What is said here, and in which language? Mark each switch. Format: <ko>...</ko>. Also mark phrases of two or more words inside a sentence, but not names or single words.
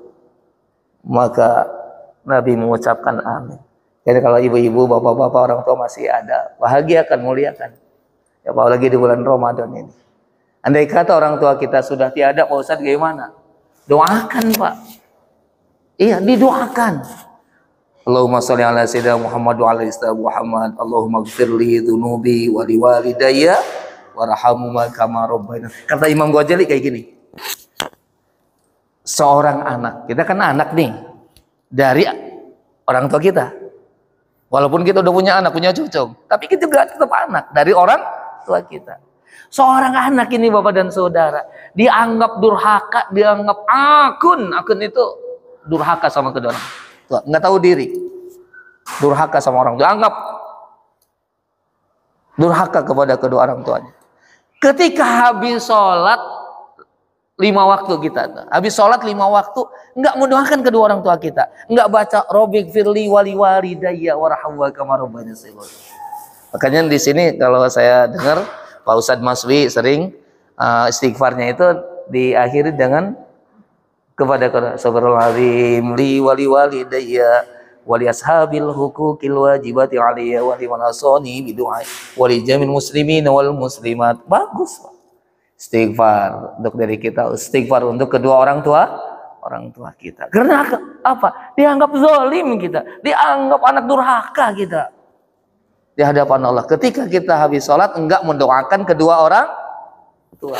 <id>Maka Nabi mengucapkan amin. Jadi kalau ibu-ibu, bapak-bapak, orang tua masih ada, bahagiakan, muliakan. Ya, apalagi di bulan Ramadan ini. Andai kata orang tua kita sudah tiada, Pak Ustadz, gimana? Doakan, Pak. Iya, didoakan.</id> <ar>اللهم صل على سيدنا محمد وعلى سيدنا محمد. اللهم اغفر لي ذنوبي ولوالدي وارحمهما كما ربياني.</ar> <id>Kata Imam Ghazali kayak gini. Seorang anak, kita kan anak nih dari orang tua kita. Walaupun kita udah punya anak, punya cucu, tapi kita juga tetap anak dari orang tua kita. Seorang anak ini Bapak dan Saudara dianggap durhaka, dianggap akun itu durhaka sama kedua orang tua, nggak tahu diri, durhaka sama orang tua, anggap durhaka kepada kedua orang tuanya. Ketika habis sholat 5 waktu kita, habis sholat 5 waktu, nggak mendoakan kedua orang tua kita, nggak baca</id> <ar>رب اغفر لي ولوالدي وارحمهما كما ربياني صغيرا.</ar> <id>Makanya di sini kalau saya dengar Pak Ustadz Maswi sering istighfarnya itu diakhiri dengan kepada</id> <ar>سبحان الله لي ولوالدي ولأصحاب الحقوق الواجبات علي ولمن أوصاني بالدعاء ولجميع المسلمين والمسلمات.</ar> <id>Bagus, Pak. Istighfar untuk diri kita, istighfar untuk kedua orang tua kita. Karena apa? Dianggap zalim kita, dianggap anak durhaka kita di hadapan Allah. Ketika kita habis sholat enggak mendoakan kedua orang tua.</id>